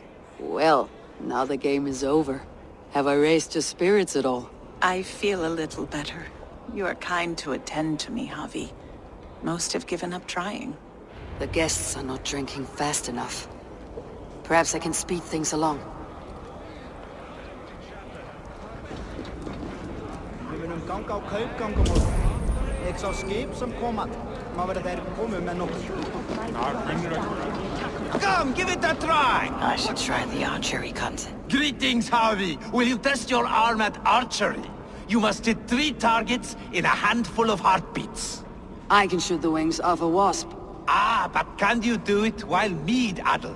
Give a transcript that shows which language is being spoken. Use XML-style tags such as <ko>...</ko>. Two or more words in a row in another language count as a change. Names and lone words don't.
<en>Well, now the game is over. Have I raised your spirits at all? I feel a little better. You are kind to attend to me, Javi. Most have given up trying. The guests are not drinking fast enough. Perhaps I can speed things along.</en> <is>Gang á kaupgangum og ég sá skip sem kom að. Má vera þeir komu með nokkuð.</is> <en>Come, give it a try! I should try the archery content. Greetings, Javi. Will you test your arm at archery? You must hit 3 targets in a handful of heartbeats. I can shoot the wings off a wasp. Ah, but can you do it while mead-addled?</en>